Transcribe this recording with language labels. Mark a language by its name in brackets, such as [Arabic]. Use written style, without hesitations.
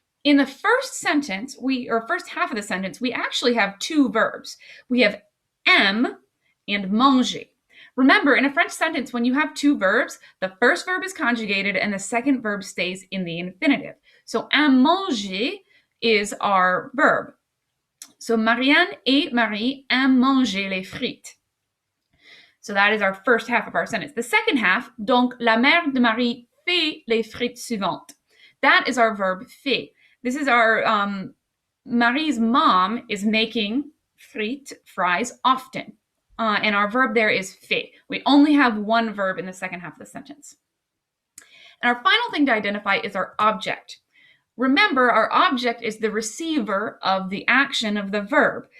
[English] In the first sentence, first half of the sentence, we actually have two verbs. We have aime and manger. Remember, in a French sentence, when you have two verbs, the first verb is conjugated and the second verb stays in the infinitive. So aime manger is our verb. [French] So Marianne et Marie aiment manger les frites. [English] So that is our first half of our sentence. The second half, [French] donc la mère de Marie fait les frites suivantes. [English] That is our verb fait. This is our, Marie's mom is making frites, fries, often. And our verb there is fait. We only have one verb in the second half of the sentence. And our final thing to identify is our object. Remember, our object is the receiver of the action of the verb.